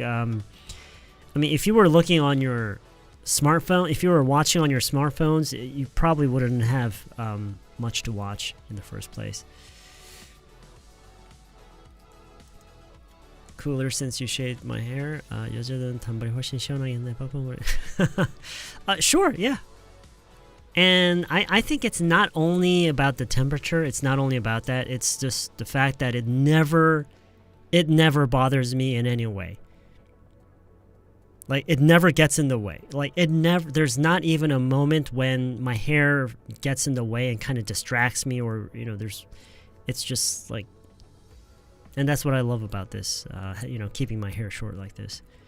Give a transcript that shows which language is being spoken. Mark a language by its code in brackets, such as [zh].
[en] I mean, if you were looking on your smartphone, if you were watching on your smartphones, you probably wouldn't have much to watch in the first place. Cooler since you shaved my hair. [ko] 여자들은 단발이 훨씬 시원하겠네. [en] Sure, yeah. And I think it's not only about the temperature. It's not only about that. It's just the fact that it never bothers me in any way. Like, it never gets in the way. Like, there's not even a moment when my hair gets in the way and kind of distracts me or, you know, it's just like, and that's what I love about this, you know, keeping my hair short like this.